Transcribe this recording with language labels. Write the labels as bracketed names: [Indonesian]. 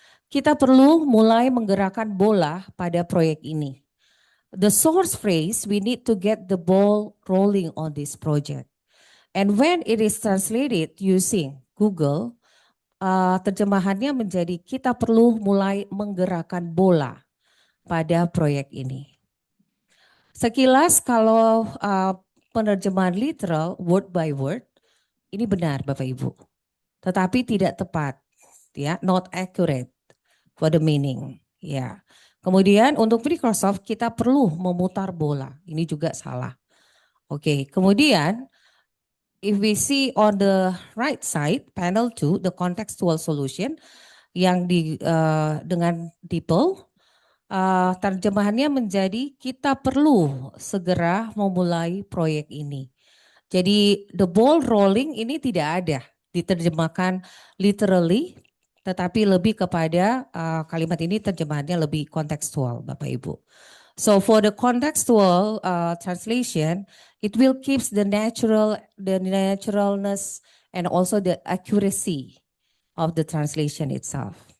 [Indonesian] Kita perlu mulai menggerakkan bola pada proyek ini. [English] The source phrase, we need to get the ball rolling on this project. And when it is translated using Google, [Indonesian] terjemahannya menjadi kita perlu mulai menggerakkan bola pada proyek ini. Sekilas kalau penerjemahan literal [English] word by word, [Indonesian] ini benar Bapak Ibu. Tetapi tidak tepat, ya, [English] not accurate for the meaning, [Indonesian] ya. Kemudian untuk Microsoft kita perlu memutar bola. Ini juga salah. Oke, kemudian [English] if we see on the right side panel 2 the contextual solution [Indonesian] yang dengan DeepL terjemahannya menjadi kita perlu segera memulai proyek ini. Jadi [English] the ball rolling [Indonesian] ini tidak ada diterjemahkan literally tetapi lebih kepada kalimat ini terjemahannya lebih kontekstual Bapak Ibu. [English] So for the contextual translation, it will keeps the naturalness and also the accuracy of the translation itself.